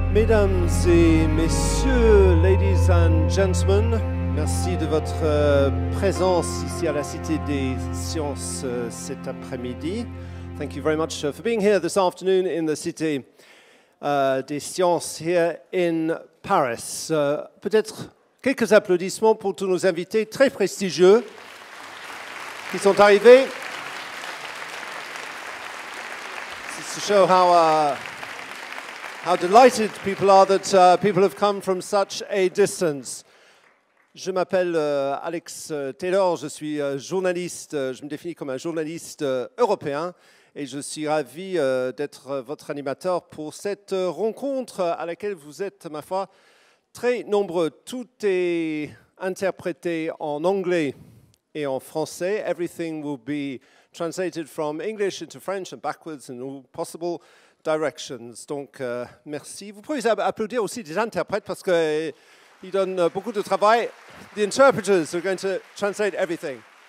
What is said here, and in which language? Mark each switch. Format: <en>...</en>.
<fr>Mesdames et messieurs,</fr> <en>ladies and gentlemen,</en> <fr>merci de votre présence ici à la Cité des Sciences cet après-midi.</fr> <en>Thank you very much for being here this afternoon in the Cité des Sciences here in Paris.</en> <fr>Peut-être quelques applaudissements pour tous nos invités très prestigieux qui sont arrivés.</fr> <en>It's to show how delighted people are that people have come from such a distance.</en> <fr>Je m'appelle Alex Taylor, je suis journaliste, je me définis comme un journaliste européen et je suis ravi d'être votre animateur pour cette rencontre à laquelle vous êtes, ma foi, très nombreux. Tout est interprété en anglais et en français.</fr> <en>Everything will be translated from English into French and backwards in all possible directions.</en> <fr>Donc, merci. Vous pouvez applaudir aussi des interprètes parce qu'ils donnent beaucoup de travail.</fr> <en>The interpreters are going to translate everything.</en>